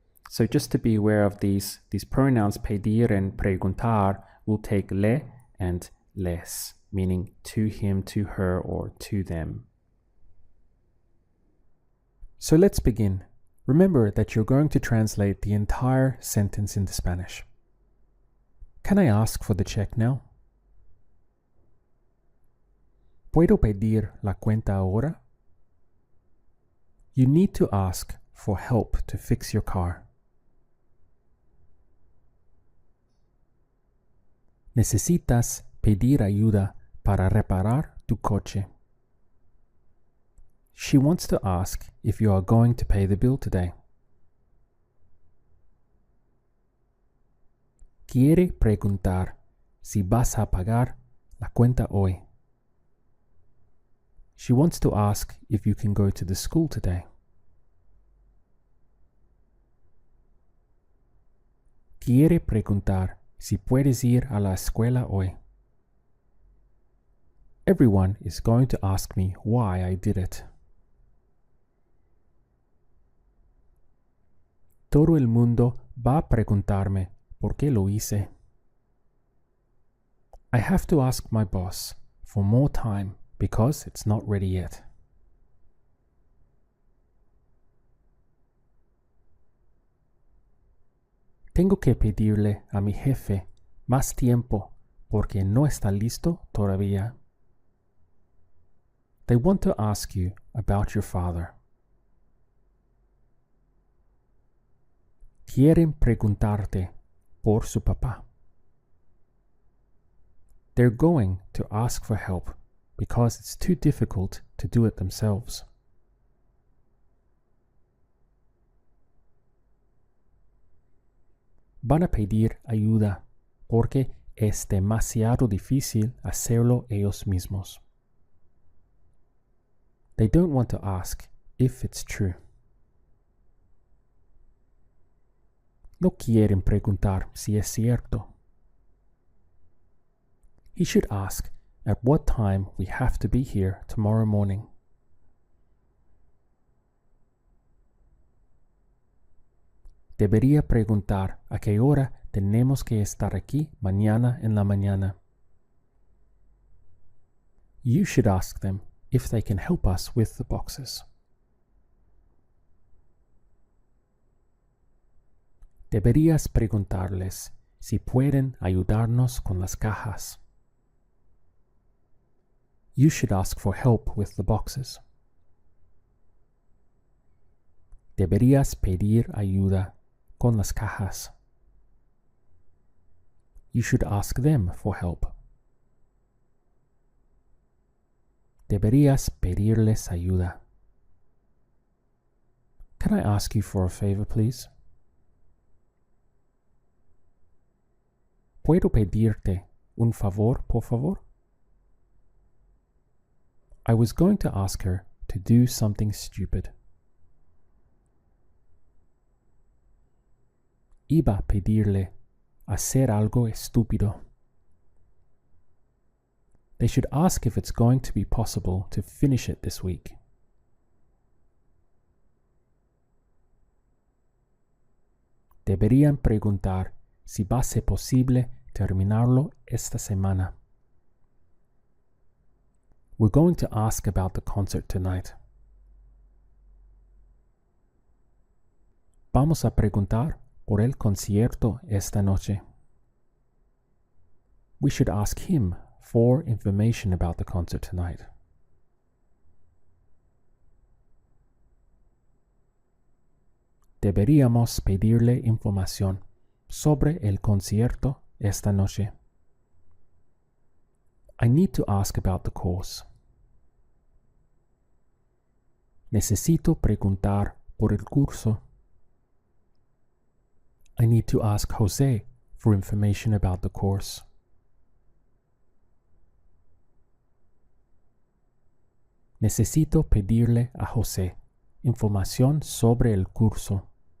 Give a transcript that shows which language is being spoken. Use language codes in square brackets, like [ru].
[en] So just to be aware of these pronouns, pedir and preguntar, will take le and les, meaning to him, to her, or to them. So let's begin. Remember that you're going to translate the entire sentence into Spanish. Can I ask for the check now? [es] ¿Puedo pedir la cuenta ahora? [en] You need to ask for help to fix your car. [es] Necesitas pedir ayuda para reparar tu coche. [en] She wants to ask if you are going to pay the bill today. [es] Quiere preguntar si vas a pagar la cuenta hoy. [en] She wants to ask if you can go to the school today. [es] Quiere preguntar si puedes ir a la escuela hoy. [en] Everyone is going to ask me why I did it. [es] Todo el mundo va a preguntarme por qué lo hice. [en] I have to ask my boss for more time because it's not ready yet. [es] Tengo que pedirle a mi jefe más tiempo porque no está listo todavía. [en] They want to ask you about your father. [es] Quieren preguntarte por su papá. [en] They're going to ask for help because it's too difficult to do it themselves. [es] Van a pedir ayuda porque es demasiado difícil hacerlo ellos mismos. [en] They don't want to ask if it's true. [es] No quieren preguntar si es cierto. [en] He should ask at what time we have to be here tomorrow morning. [es] Debería preguntar a qué hora tenemos que estar aquí mañana en la mañana. [en] You should ask them if they can help us with the boxes. [es] Deberías preguntarles si pueden ayudarnos con las cajas. [en] You should ask for help with the boxes. [es] Deberías pedir ayuda con las cajas. [en] You should ask them for help. [es] Deberías pedirles ayuda. [en] Can I ask you for a favor, please? [es] ¿Puedo pedirte un favor, por favor? [en] I was going to ask her to do something stupid. [es] Iba a pedirle hacer algo estúpido. [en] They should ask if it's going to be possible to finish it this week. [es] Deberían preguntar si va a ser posible terminarlo esta semana. [en] We're going to ask about the concert tonight. [es] Vamos a preguntar por el concierto esta noche. [en] We should ask him for information about the concert tonight. [es] Deberíamos pedirle información sobre el concierto esta noche. [en] I need to ask about the course. [es] Necesito preguntar por el curso. [en] I need to ask Jose for information about the course. [es] Necesito pedirle a José información sobre el curso.